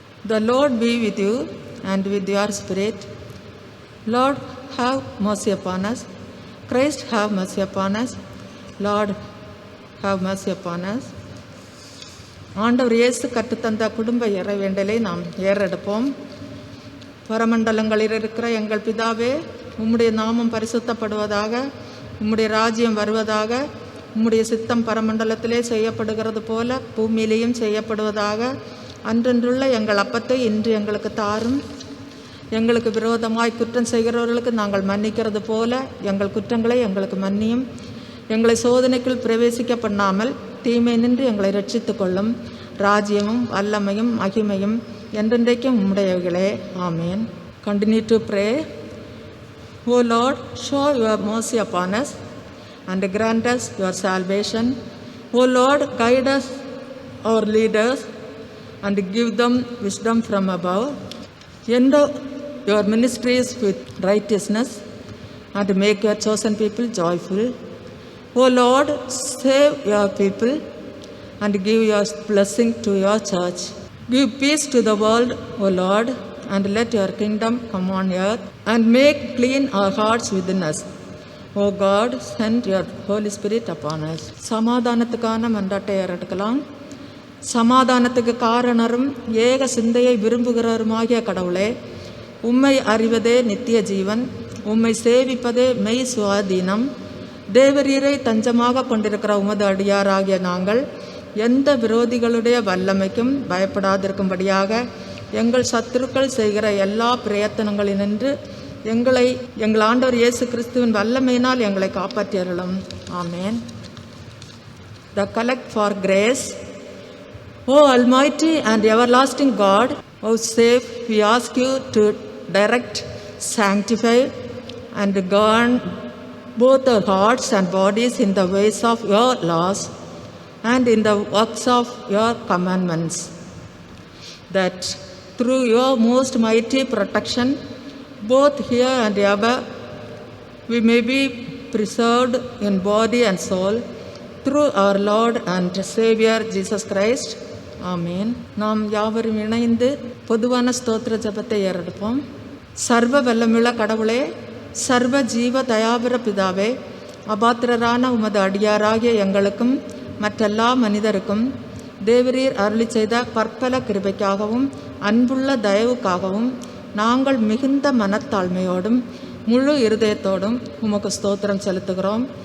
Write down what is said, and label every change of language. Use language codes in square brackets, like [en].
[en] The Lord be with you and with your spirit. Lord, have mercy upon us. Christ, have mercy upon us. Lord, have mercy upon us. [ta] ஆண்டவர் இயேசு கற்றுத்தந்த குடும்ப இறைவேண்டலை நாம் ஏறெடுப்போம். பரமண்டலங்களில் இருக்கிற எங்கள் பிதாவே, உம்முடைய நாமம் பரிசுத்தப்படுவதாக, உம்முடைய ராஜ்யம் வருவதாக, உம்முடைய சித்தம் பரமண்டலத்திலே செய்யப்படுகிறது போல பூமியிலேயும் செய்யப்படுவதாக. அன்றன்றுள்ள எங்கள் அப்பத்தை இன்று எங்களுக்கு தாரும். எங்களுக்கு விரோதமாய் குற்றம் செய்கிறவர்களுக்கு நாங்கள் மன்னிக்கிறது போல எங்கள் குற்றங்களை எங்களுக்கு மன்னியும். எங்களை சோதனைக்குள் பிரவேசிக்க பண்ணாமல் தீமை நின்று எங்களை ரட்சித்து கொள்ளும். ராஜ்யமும் வல்லமையும் மகிமையும் என்றென்றைக்கும் உம்முடையவைகளே. [en] ஆமேன். Continue to pray. O Lord, show your mercy upon us and grant us your salvation. O Lord, guide us, our leaders, and give them wisdom from above. Endow your ministries with righteousness and make your chosen people joyful. O Lord, save your people and give your blessing to your church. Give peace to the world, O Lord, and let your kingdom come on earth, and make clean our hearts within us. O God, send your Holy Spirit upon us. [ta] சமாதானத்துக்கான மன்றாட்டை ஏறெடுக்கலாம். சமாதானத்துக்கு காரணரும் ஏக சிந்தையை விரும்புகிறவருமாகிய கடவுளே, உம்மை அறிவதே நித்திய ஜீவன், உம்மை சேவிப்பதே மெய் சுவாதீனம். தேவரீரை தஞ்சமாக கொண்டிருக்கிற உமது அடியாராகிய நாங்கள் எந்த விரோதிகளுடைய வல்லமைக்கும் பயப்படாதிருக்கும்படியாக எங்கள் சத்துருக்கள் செய்கிற எல்லா பிரயத்தனங்களினின்று எங்கள் ஆண்டவர் இயேசு கிறிஸ்துவின் வல்லமையினால் எங்களை காப்பாற்றியருளும். [en] ஆமேன். The collect for grace. O Almighty and everlasting God, O safe, we ask you to direct, sanctify, and govern both our hearts and bodies in the ways of your laws and in the works of your commandments, that through your most mighty protection, both here and ever, we may be preserved in body and soul through our Lord and Savior Jesus Christ. [ta] ஆமேன். நாம் யாவரும் இணைந்து பொதுவான ஸ்தோத்திர ஜபத்தை ஏறெடுப்போம். சர்வ வல்லமுள்ள கடவுளே, சர்வ ஜீவ தயாபர பிதாவே, அபாத்திரரான உமது அடியாராகிய எங்களுக்கும் மற்றெல்லா மனிதருக்கும் தேவரீர் அருளி செய்த பற்பல கிருபைக்காகவும் அன்புள்ள தயவுக்காகவும் நாங்கள் மிகுந்த மனத்தாழ்மையோடும் முழு இருதயத்தோடும் உமக்கு ஸ்தோத்திரம் செலுத்துகிறோம்.